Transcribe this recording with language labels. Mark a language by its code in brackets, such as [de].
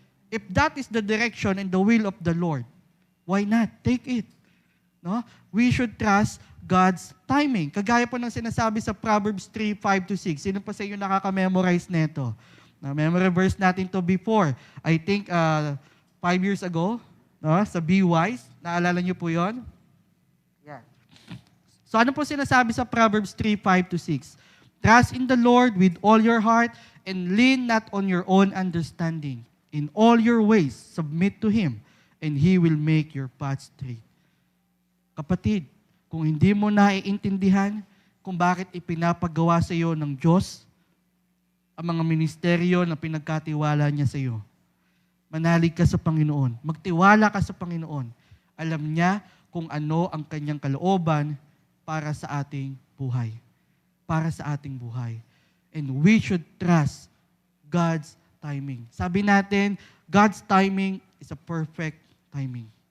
[en] If that is the direction and the will of the Lord, why not? Take it. No? We should trust God's timing. [tl] Kagaya po ng sinasabi sa Proverbs 3:5-6. Sino pa sa inyo nakaka-memorize nito? Na-memory verse natin to before. [en] I think 5 years ago, no, sa Be Wise. [tl] Naalala niyo po yon? Yeah. So ano po sinasabi sa Proverbs 3:5-6? [en] Trust in the Lord with all your heart and lean not on your own understanding. In all your ways, submit to Him, and He will make your path straight. [tl] Kapatid, kung hindi mo naiintindihan kung bakit ipinapagawa sa iyo ng Diyos ang mga ministeryo na pinagkatiwala niya sa iyo, manalig ka sa Panginoon. Magtiwala ka sa Panginoon. Alam niya kung ano ang kanyang kalooban para sa ating buhay. Para sa ating buhay. [en] And we should trust God's timing. [tl] Sabi natin, [en] God's timing is a perfect timing.